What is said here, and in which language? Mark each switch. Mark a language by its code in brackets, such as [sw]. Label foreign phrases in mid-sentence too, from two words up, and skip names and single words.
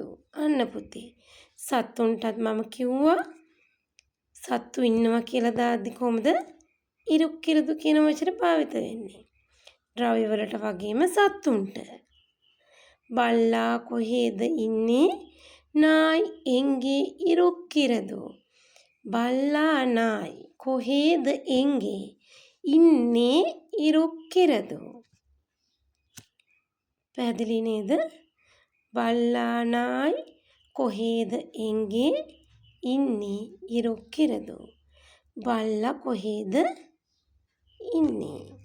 [si] අන්න පුතේ. සත්තුන්ටත් මම කිව්වා සත්තු ඉන්නවා කියලා දාද්දි කොහොමද ඉරුක්කිරදු කියන වචනේ භාවිත වෙන්නේ. ද්‍රව්‍ය වලට වගේම සත්තුන්ට. බල්ලා කොහෙද ඉන්නේ? [ta] நாய் எங்கே இருக்கிறது? [si] බල්ලා நாய் කොහෙද එංගේ ඉන්නේ ඉරුක්කිරදු. පැහැදිලි නේද? බල්ලා நாய் කොහෙද එංගේ ඉන්නේ ඉරුක්කිරදු. බල්ලා කොහෙද ඉන්නේ?